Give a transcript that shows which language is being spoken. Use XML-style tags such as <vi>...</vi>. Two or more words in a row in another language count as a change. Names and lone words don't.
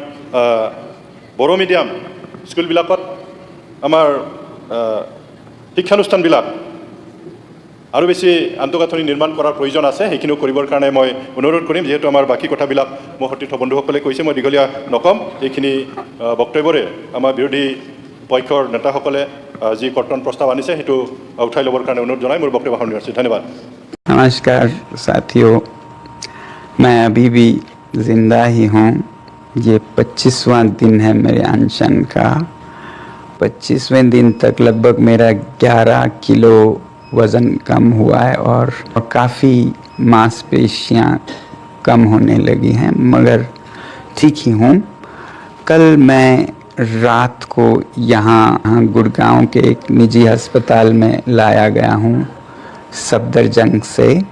<as>বড়ো মিডিয়াম স্কুলবিলাকত আমাৰ শিক্ষানুষ্ঠানবিলাক আৰু বেছি আন্তঃগাঁথনি নিৰ্মাণ কৰাৰ প্ৰয়োজন আছে সেইখিনিও কৰিবৰ কাৰণে মই অনুৰোধ কৰিম যিহেতু আমাৰ বাকী কথাবিলাক মোৰ সতীৰ্থ বন্ধুসকলে কৈছে মই দীঘলীয়া নকম এইখিনি বক্তব্যৰে আমাৰ বিৰোধী পক্ষৰ নেতাসকলে যি কৰ্তন প্ৰস্তাৱ আনিছে সেইটো উঠাই ল'বৰ কাৰণে অনুৰোধ জনাই মোৰ বক্তব্য সামৰণি মাৰিছোঁ ধন্যবাদ</as> <hi>नमस्कार साथियों मैं अभी भी ज़िंदा ही हूँ ये 25वां दिन है मेरे अनशन का 25वें दिन तक लगभग मेरा 11 किलो वज़न कम हुआ है और काफ़ी मांसपेशियाँ कम होने लगी हैं मगर ठीक ही हूँ कल मैं रात को यहाँ गुड़गांव के एक निजी अस्पताल में लाया गया हूँ सफदरजंग से</hi>